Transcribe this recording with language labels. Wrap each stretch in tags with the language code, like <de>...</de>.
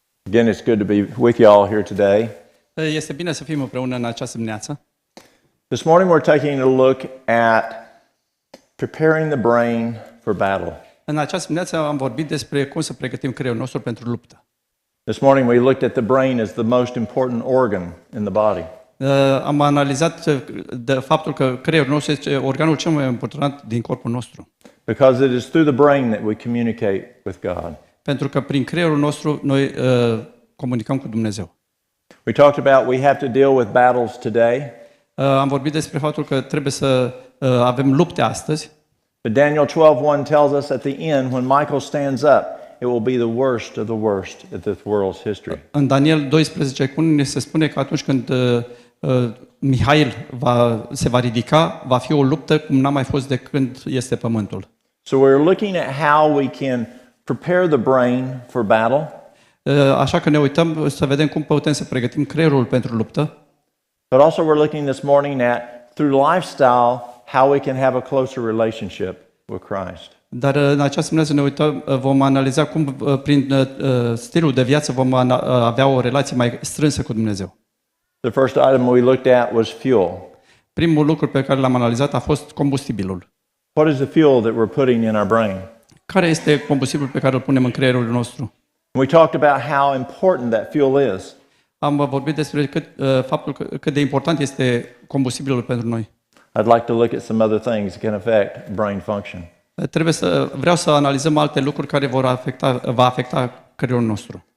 <en>Again, it's good to be with you all here today.</en> <ro>Este bine să fim împreună în această dimineață.</ro> <en>This morning we're taking a look at preparing the brain for battle.</en> <ro>În această dimineață am vorbit despre cum să pregătim creierul nostru pentru luptă.</ro> <en>This morning we looked at the brain as the most important organ in the body.</en> <ro>Am analizat de faptul că creierul nostru este organul cel mai important din corpul nostru.</ro> <en>Because it is through the brain that we communicate with God.</en> <ro>Pentru că prin creierul nostru noi comunicăm cu Dumnezeu.</ro> <en>We talked about we have to deal with battles today.</en> <ro>Am vorbit despre faptul că trebuie să avem lupte astăzi.</ro> <en>But Daniel 12:1 tells us at the end when Michael stands up it will be the worst of the worst of this world's history.</en> <ro>În Daniel 12:1 ne se spune că atunci când Mihail se va ridica, va fi o luptă cum n-a mai fost de când este pământul.</ro> <en>So we're looking at how we can prepare the brain for battle.</en> <ro>Așa că ne uităm să vedem cum putem să pregătim creierul pentru luptă.</ro> <en>But also we're looking this morning at, through lifestyle, how we can have a closer relationship with Christ.</en> <ro>Dar în această dimineață ne uităm, vom analiza cum prin stilul de viață vom avea o relație mai strânsă cu Dumnezeu.</ro> <en>The first item we looked at was fuel.</en> <ro>Primul lucru pe care l-am analizat a fost combustibilul.</ro> <en>What is the fuel that we're putting in our brain?</en> <ro>Care este combustibilul pe care îl punem în creierul nostru?</ro> <en>We talked about how important that fuel is.</en> <ro>Am vorbit despre faptul cât de important este combustibilul pentru noi.</ro> <en>I'd like to look at some other things that can affect brain function.</en> <ro>Vreau să analizăm alte lucruri care va afecta creierul nostru.</ro>